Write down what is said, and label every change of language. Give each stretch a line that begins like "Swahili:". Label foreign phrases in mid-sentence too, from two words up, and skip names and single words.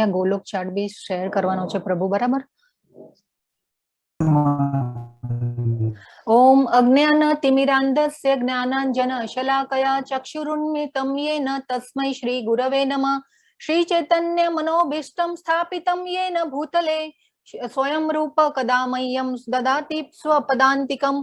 Gujarati: ગોલોક ચાર્ટ બી શેર કરવાનો છે પ્રભુ, બરાબર?
Sanskrit: ओम अज्ञान तिमिरांधस्य ज्ञानांजन शलाकया चक्षुरुन्मिलितं येन तस्मै श्री गुरवे नमः। श्री चैतन्य मनोभीष्टं स्थापितं येन भूतले स्वयं रूप कदा मह्यं ददाति स्वपदान्तिकं।